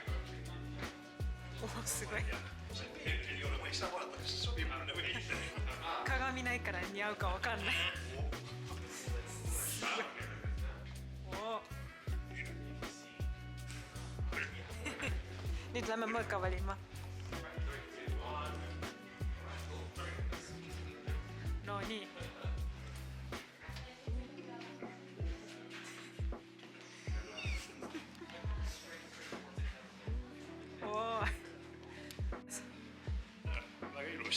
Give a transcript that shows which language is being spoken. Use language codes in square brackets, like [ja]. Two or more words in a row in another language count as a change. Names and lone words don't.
[et] Sugoi. Ei ole, ma ei saa vaadata, kas see sobib mulle või ei. [ja] 鏡ないから似合うかわかんない。 [et] Nüüd lähme mõõka valima. No nii. Väga ilus.